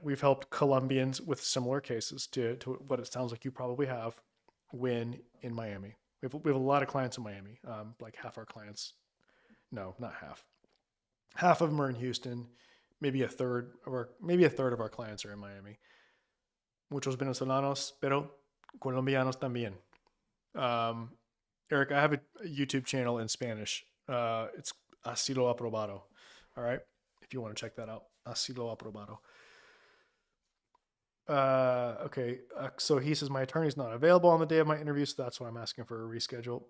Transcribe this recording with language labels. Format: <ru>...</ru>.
<en>We've helped Colombians with similar cases to what it sounds like you probably have win in Miami. We have a lot of clients in Miami. Like half our clients, no, not half. Half of them are in Houston. Maybe a third of our clients are in Miami.</en> <es>Muchos venezolanos, pero colombianos también.</es> <en>Um, Eric, I have a YouTube channel in Spanish. It's Asilo Aprobado. All right. If you want to check that out, Asilo Aprobado. Okay. So he says, my attorney's not available on the day of my interview, so that's why I'm asking for a reschedule.</en>